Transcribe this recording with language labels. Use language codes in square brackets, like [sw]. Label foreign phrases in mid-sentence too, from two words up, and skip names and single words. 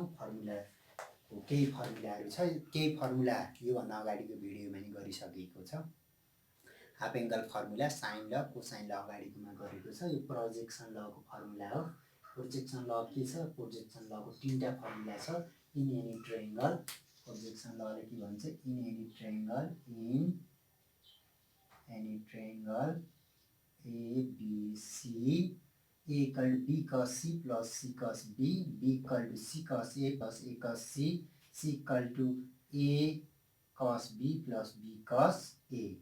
[ne] फर्मुलाको केही फर्मुलाहरू छ, केही फर्मुला योभन्दा अगाडिको भिडियोमा नि गरिसकेको छ। [en] half angle formula, sine law, cosine law [ne] अगाडिकोमा गरेको छ। यो [en] projection lको [ne] फर्मुला हो। [en] projection law [ne] के छ? [en] projection lको [ne] तीनटा फर्मुला छ। [en] in any triangle, projection lले [ne] के भन्छ? [en] in any triangle A B C, a equal to b cos c plus c cos b, b equal to c cos a plus a cos c, c equal to a cos b plus b cos a.